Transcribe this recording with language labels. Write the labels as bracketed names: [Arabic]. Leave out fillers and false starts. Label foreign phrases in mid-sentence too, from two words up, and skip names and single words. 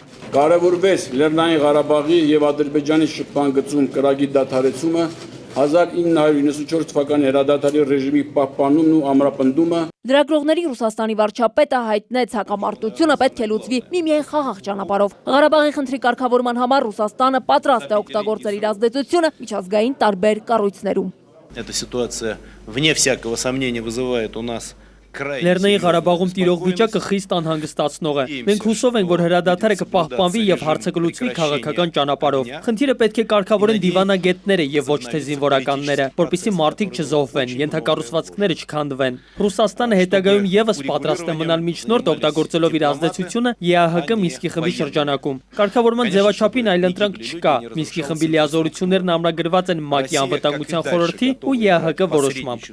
[Armenian] Կարևորվեց Լեռնային Ղարաբաղի եւ Ադրբեջանի շփման գծում կրակի դադարեցումը, 1994 թվականի հրադադարի ռեժիմի պահպանումն ու ամրապնդումը։ Լրագրողների Ռուսաստանի վարչապետը հայտնեց հակամարտությունը պետք է լուծվի միմիայն խաղաղ ճանապարհով։ Ղարաբաղի խնդրի կարգավորման համար Ռուսաստանը պատրաստ է օգտագործել իր ազդեցությունը միջազգային տարբեր կառույցներում։ [Russian] Эта ситуация, вне всякого сомнения, вызывает у нас [Armenian] Լեռնային Ղարաբաղում տիրող վիճակը խիստ անհանգստացնող է։ Մենք հուսով ենք, որ հրադադարը կպահպանվի եւ հարցը կլուծվի քաղաքական ճանապարհով։ Խնդիրը պետք է կարգավորեն դիվանագետները եւ ոչ թե զինվորականները, որպեսզի մարդիկ չզոհվեն, ենթակառուցվածքները չքանդվեն։ Ռուսաստանը հետագայում եւս պատրաստ է մնալ միջնորդ օգտագործելով իր ազդեցությունը ԵԱՀԿ Մինսկի խմբի շրջանակում։ Կարգավորման ձևաչափին այլընտրանք չկա։ Մինսկի խմբի լիազորություններն ամրագրված են ՄԱԿ-ի անվտանգության խորհրդի ու ԵԱՀԿ որոշմամբ։